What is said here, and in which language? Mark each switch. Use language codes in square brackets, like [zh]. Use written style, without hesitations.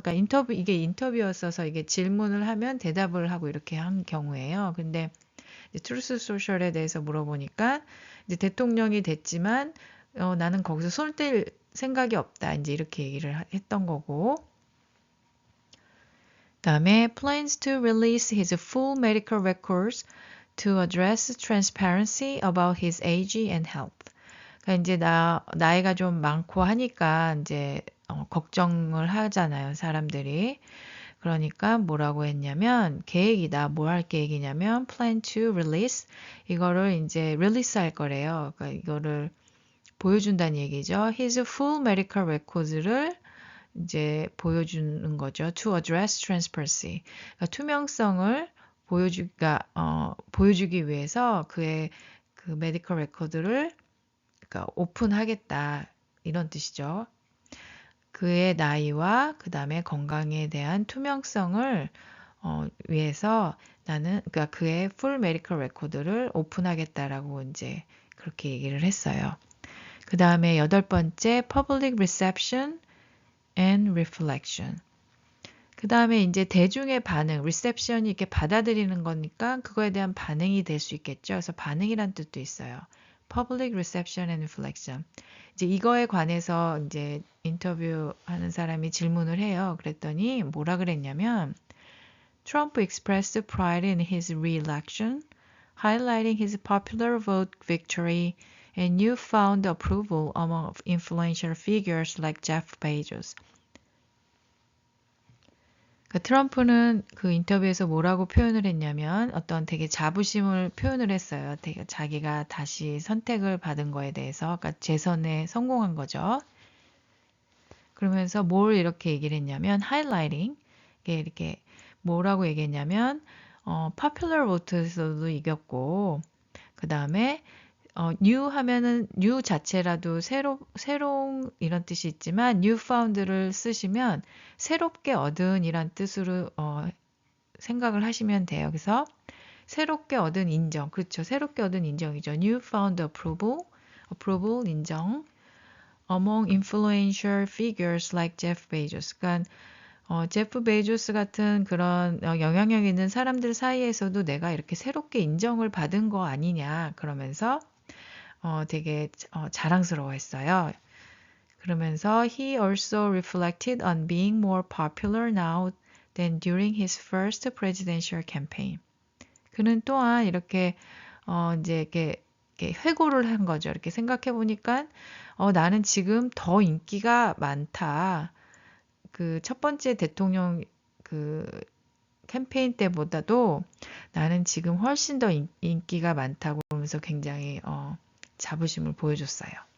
[ko] 그러니까 이게 인터뷰였어서 이게 질문을 하면 대답을 하고 이렇게 한 경우예요. 근데 트루스 소셜에 대해서 물어보니까 이제 대통령이 됐지만 나는 거기서 손 뗄 생각이 없다. 이제 이렇게 얘기를 했던 거고. 그다음에 [en] plans to release his full medical records to address transparency about his age and health. [ko] 그러니까 이제 나이가 좀 많고 하니까 이제 걱정을 하잖아요, 사람들이. 그러니까 뭐라고 했냐면 계획이다. 뭐 할 계획이냐면 [en] plan to release [ko] 이거를 이제 release 할 거래요. 그러니까 이거를 보여준다는 얘기죠. [en] His full medical records [ko] 를 이제 보여주는 거죠. [en] To address transparency. [ko] 그러니까 투명성을 보여주기 위해서 그의 그 메디컬 레코드를 그러니까 오픈하겠다. 이런 뜻이죠. 그의 나이와 그 다음에 건강에 대한 투명성을 위해서 나는 그러니까 그의 [en] full medical record [ko] 를 오픈하겠다라고 이제 그렇게 얘기를 했어요. 그 다음에 8번째 [en] public reception and reflection. [ko] 그 다음에 이제 대중의 반응, reception이 이렇게 받아들이는 거니까 그거에 대한 반응이 될 수 있겠죠. 그래서 반응이란 뜻도 있어요. [en] public reception and reflection. [ko] 이제 이거에 관해서 이제 인터뷰하는 사람이 질문을 해요. 그랬더니 뭐라 그랬냐면 [en] Trump expressed pride in his re-election, highlighting his popular vote victory and newfound approval among influential figures like Jeff Bezos. [ko] 트럼프는 그 인터뷰에서 뭐라고 표현을 했냐면 어떤 되게 자부심을 표현을 했어요. 되게 자기가 다시 선택을 받은 거에 대해서, 그러니까 재선에 성공한 거죠. 그러면서 뭘 이렇게 얘기를 했냐면 highlighting, 이렇게 뭐라고 얘기했냐면 popular vote에서도 이겼고 그 다음에 new 하면은 new 자체라도 새로운 이런 뜻이 있지만 newfound를 쓰시면 새롭게 얻은 이란 뜻으로 생각을 하시면 돼요. 그래서 새롭게 얻은 인정, 그렇죠. 새롭게 얻은 인정이죠. [en] newfound approval 인정. among influential figures like Jeff Bezos. [ko] 그러니까 제프 베이조스 같은 그런 영향력 있는 사람들 사이에서도 내가 이렇게 새롭게 인정을 받은 거 아니냐 그러면서 되게 자랑스러워했어요. 그러면서 [en] he also reflected on being more popular now than during his first presidential campaign. [ko] 그는 또한 이렇게 이제 이렇게 회고를 한 거죠. 이렇게 생각해 보니까 나는 지금 더 인기가 많다. 그 첫 번째 대통령 그 캠페인 때보다도 나는 지금 훨씬 더 인기가 많다고 하면서 굉장히 자부심을 보여줬어요.